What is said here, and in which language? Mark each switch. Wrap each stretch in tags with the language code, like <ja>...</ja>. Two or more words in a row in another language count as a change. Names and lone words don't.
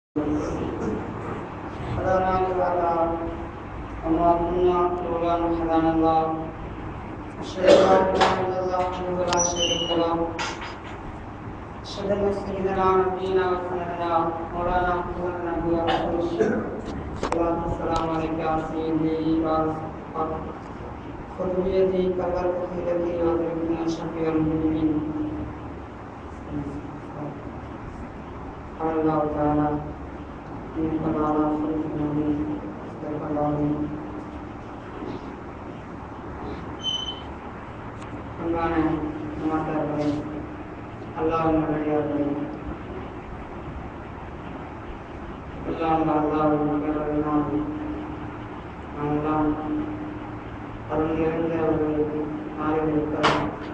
<ar>هدانا لهذا وما كنا لولا أن هدانا الله أشهد أن لا إله إلا الله وحده لا شريك له أشهد أن سيدنا نبينا وسندنا مولانا محمد النبي ورسوله الصلاة والسلام عليك يا سيدي خذ بيدي كبرت التي وأدركنا شفيع المؤمنين. قال الله تعالى إنك على خلق عظيم صدق الله العظيم.</ar> <ta>அன்பான மாதாக்களே, அல்லாஹ்வின் நல்லடியார்களே, அல்லாஹ்வின் பேரருளினால் நாமெல்லாம் அருள் நிறைந்த ஒரு நாளில் இருக்கிறோம்.</ta>